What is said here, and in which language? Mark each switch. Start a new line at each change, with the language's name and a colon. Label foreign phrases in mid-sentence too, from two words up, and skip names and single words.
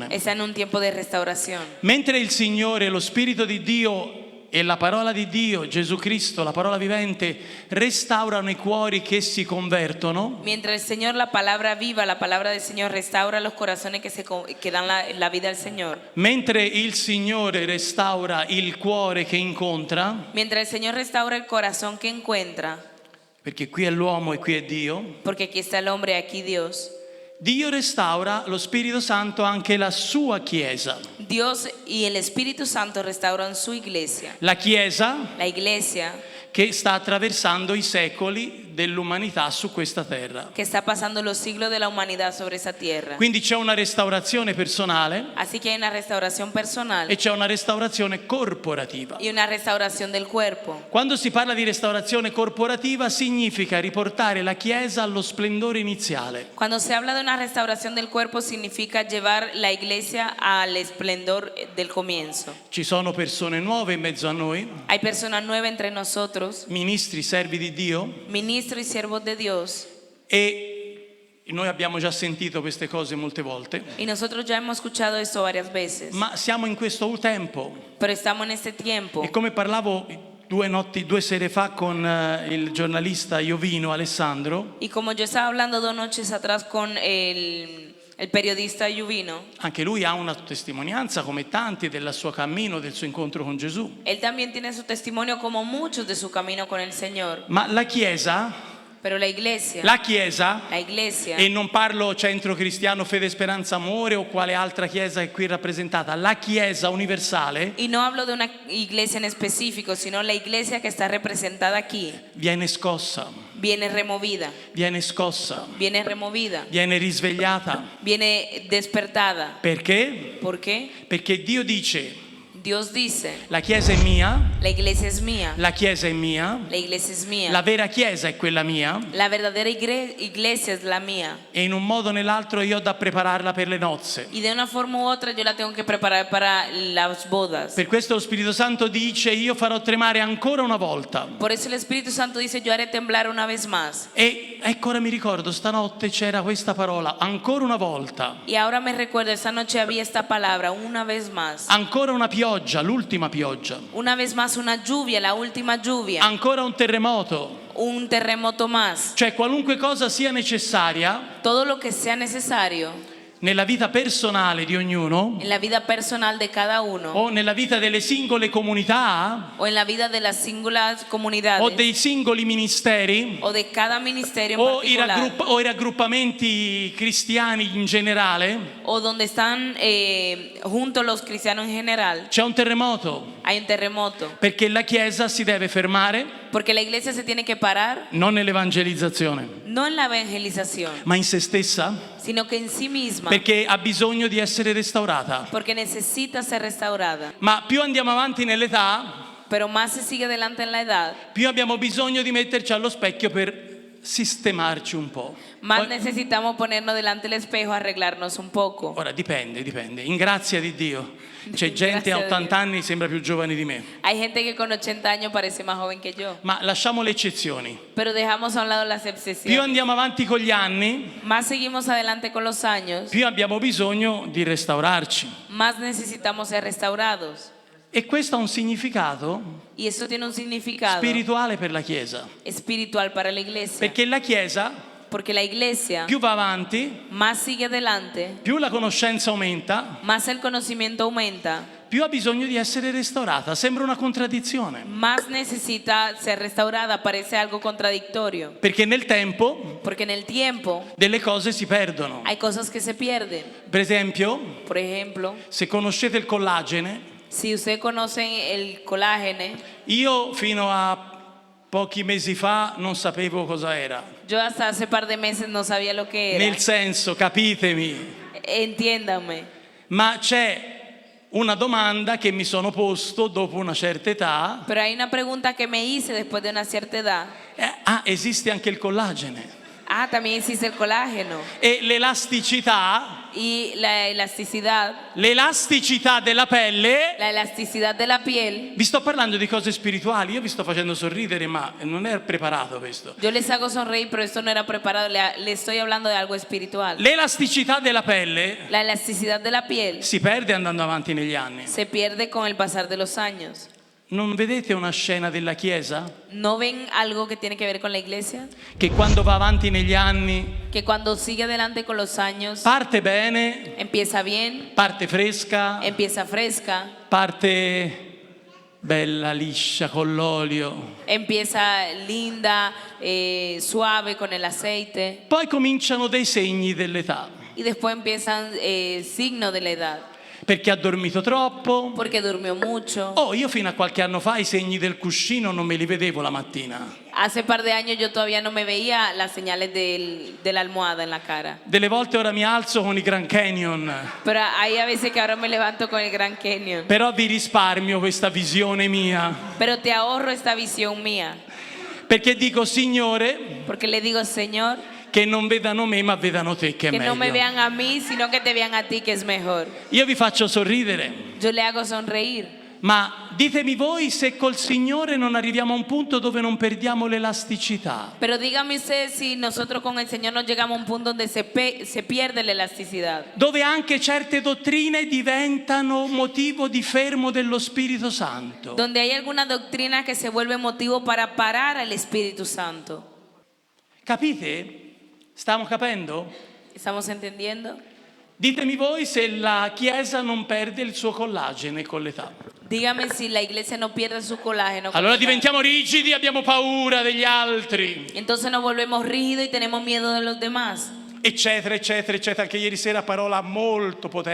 Spanish: está en un tiempo de restauración.
Italian: Mentre il Signore, lo Spirito di Dio e la parola di Dio, Gesù Cristo, la parola vivente, restaurano i cuori che si convertono,
Spanish: Mientras el Señor, la palabra viva, la palabra del Señor restaura los corazones que dan la vida al Señor.
Italian: mentre il Signore restaura il cuore che incontra,
Spanish: Mientras el Señor restaura el corazón que encuentra,
Italian: perché qui è l'uomo e qui è Dio,
Spanish: porque aquí está el hombre, aquí Dios.
Italian: Dio restaura, lo Spirito Santo, anche la sua Chiesa.
Spanish: Dios y el Espíritu Santo restauran su iglesia.
Italian: La Chiesa
Spanish: La iglesia
Italian: che sta attraversando i secoli dell'umanità su questa terra.
Spanish: que está pasando los siglos de la humanidad sobre esa tierra.
Italian: Quindi c'è una restaurazione personale
Spanish: Así que hay una restauración personal
Italian: e c'è una restaurazione corporativa.
Spanish: y una restauración del cuerpo.
Italian: Quando si parla di restaurazione corporativa significa riportare la Chiesa allo splendore iniziale.
Spanish: Cuando se habla de una restauración del cuerpo significa llevar la iglesia al esplendor del comienzo.
Italian: Ci sono persone nuove in mezzo a noi,
Spanish: Hay personas nuevas entre nosotros,
Italian: ministri, servi di Dio,
Spanish: ministros y siervos de Dios,
Italian: e noi abbiamo già sentito queste cose molte volte,
Spanish: y nosotros ya hemos escuchado esto varias veces,
Italian: ma siamo in questo tempo.
Spanish: pero estamos en este tiempo.
Italian: E come parlavo due sere fa con il giornalista Iovino Alessandro,
Spanish: Y como yo estaba hablando 2 noches atrás con el periodista Yuvino,
Italian: anche lui ha una testimonianza come tanti del suo cammino, del suo incontro con Gesù.
Spanish: él también tiene su testimonio como muchos de su camino con el Señor.
Italian: Ma la Chiesa,
Spanish: Pero la iglesia,
Italian: e non parlo centro cristiano, fede, speranza, amore o quale altra chiesa è qui rappresentata, la Chiesa universale
Spanish: y no hablo de una iglesia en específico, sino la iglesia que está representada aquí,
Italian: viene scossa,
Spanish: viene removida,
Italian: viene scossa,
Spanish: viene removida,
Italian: viene risvegliata.
Spanish: viene despertada.
Italian: Perché?
Spanish: ¿Por qué?
Italian: Perché Dio dice:
Spanish: Dios dice,
Italian: la Chiesa è mia,
Spanish: la iglesia es mía,
Italian: la Chiesa è mia,
Spanish: la iglesia es mía,
Italian: la vera Chiesa è quella mia,
Spanish: la verdadera iglesia es la mía.
Italian: e in un modo o nell'altro io ho da prepararla per le nozze.
Spanish: Y de una forma u otra yo la tengo que preparar para las bodas.
Italian: Per questo lo Spirito Santo dice: io farò tremare ancora una volta.
Spanish: Por eso el Espíritu Santo dice, yo haré temblar una vez más.
Italian: E ecco, ora mi ricordo, stanotte c'era questa parola, ancora una volta.
Spanish: Y ahora me recuerdo, esta noche había esta palabra, una vez más.
Italian: Ancora una pioggia, l'ultima pioggia.
Spanish: Una vez más una lluvia, la última lluvia.
Italian: Ancora un terremoto.
Spanish: Un terremoto más.
Italian: Cioè qualunque cosa sia necessaria
Spanish: Todo lo que sea necesario
Italian: nella vita personale di ognuno
Spanish: en la vida personal de cada uno
Italian: o nella vita delle singole comunità
Spanish: o en la vida de las singulares o comunidades
Italian: dei singoli ministeri
Spanish: o de cada ministerio en o particular
Italian: i raggruppamenti cristiani in generale,
Spanish: o donde están juntos los cristianos en general,
Italian: c'è un terremoto,
Spanish: hay un terremoto.
Italian: perché la Chiesa si deve fermare
Spanish: Porque la iglesia se tiene que parar
Italian: non nell'evangelizzazione,
Spanish: no en la evangelización,
Italian: ma in se stessa,
Spanish: sino que en sí misma,
Italian: perché ha bisogno di essere restaurata.
Spanish: porque necesita ser restaurada.
Italian: Ma più andiamo avanti nell'età,
Spanish: Pero más se sigue adelante en la edad,
Italian: più abbiamo bisogno di metterci allo specchio per sistemarci un po'.
Spanish: más
Italian: Poi-
Spanish: necesitamos ponernos delante del espejo, arreglarnos un poco.
Italian: Ora dipende. In grazia di Dio. C'è gente a Grazie a 80 anni sembra più giovane di me.
Spanish: Hay gente que con 80 años parece más joven que yo,
Italian: Ma lasciamo le eccezioni.
Spanish: pero dejamos a un lado las
Italian: Più
Spanish: excepciones.
Italian: andiamo avanti con gli anni,
Spanish: Más seguimos adelante con los años,
Italian: più abbiamo bisogno di restaurarci.
Spanish: más necesitamos ser restaurados.
Italian: E questo ha un significato
Spanish: Y eso tiene un significado
Italian: spirituale per la Chiesa.
Spanish: espiritual para la iglesia.
Italian: Perché la Chiesa,
Spanish: Porque la iglesia
Italian: più va avanti,
Spanish: más sigue adelante,
Italian: più la conoscenza aumenta,
Spanish: más el conocimiento aumenta,
Italian: più ha bisogno di essere restaurata. Sembra una contraddizione.
Spanish: más necesita ser restaurada. Parece algo contradictorio.
Italian: Perché nel tempo
Spanish: Porque en el tiempo
Italian: delle cose si perdono.
Spanish: hay cosas que se pierden.
Italian: Per esempio,
Spanish: Por ejemplo,
Italian: se conoscete il collagene,
Spanish: si usted conoce el colágeno,
Italian: io fino a pochi mesi fa non sapevo cosa era.
Spanish: yo hasta hace par de meses no sabía lo que era.
Italian: Nel senso, capitemi,
Spanish: Entiéndame.
Italian: ma c'è una domanda che mi sono posto dopo una certa età.
Spanish: Pero hay una pregunta que me hice después de una cierta edad.
Italian: Esiste anche il collagene.
Spanish: Ah, también existe el colágeno.
Italian: E l'elasticità
Spanish: Y la elasticidad
Italian: della pelle.
Spanish: la elasticidad de la piel.
Italian: Vi sto parlando di cose spirituali, io vi sto facendo sorridere, ma non è preparato questo.
Spanish: Yo les hago sonreír, pero esto no era preparado. Le estoy hablando de algo espiritual.
Italian: L'elasticità della pelle
Spanish: La elasticidad de la piel
Italian: si perde andando avanti negli anni.
Spanish: se pierde con el pasar de los años.
Italian: Non vedete una scena della Chiesa
Spanish: ¿No ven algo que tiene que ver con la iglesia?
Italian: che quando va avanti negli anni
Spanish: Que cuando sigue adelante con los años,
Italian: parte bene,
Spanish: empieza bien,
Italian: parte fresca,
Spanish: empieza fresca,
Italian: parte bella, liscia, con l'olio.
Spanish: empieza linda, suave con el aceite,
Italian: Poi cominciano dei segni dell'età,
Spanish: y después empiezan signos de la edad,
Italian: perché ha dormito troppo.
Spanish: porque durmió mucho.
Italian: Oh, io fino a qualche anno fa i segni del cuscino non me li vedevo la mattina.
Spanish: Hace par de años yo todavía no me veía las señales de la almohada en la cara.
Italian: Delle volte ora mi alzo con i Grand Canyon,
Spanish: Pero hay a veces que ahora me levanto con el Grand Canyon.
Italian: però vi risparmio questa visione mia,
Spanish: Pero te ahorro esta visión mía.
Italian: perché dico: Signore,
Spanish: Porque le digo, Señor,
Italian: che non vedano me ma vedano te, che è
Spanish: que no me
Italian: meglio.
Spanish: vean a mí, sino que te vean a ti, que es mejor.
Italian: Io vi faccio sorridere,
Spanish: Yo le hago sonreír.
Italian: ma ditemi voi se col Signore non arriviamo a un punto dove non perdiamo l'elasticità.
Spanish: Pero dígame usted si nosotros con el Señor nos llegamos a un punto donde se pierde la elasticidad.
Italian: Dove anche certe dottrine diventano motivo di fermo dello Spirito Santo.
Spanish: Donde hay alguna doctrina que se vuelve motivo para parar al Espíritu Santo.
Italian: Capite? Stiamo capendo?
Spanish: ¿Estamos entendiendo?
Italian: Ditemi voi se la Chiesa non perde il suo collagene con l'età.
Spanish: Dígame si la iglesia no pierde su colágeno. con
Italian: Allora
Spanish: la edad.
Italian: diventiamo rigidi, abbiamo paura degli altri,
Spanish: Entonces nos volvemos rígidos y tenemos miedo de los demás.
Italian: eccetera, eccetera, eccetera. Anche ieri sera parola molto potente.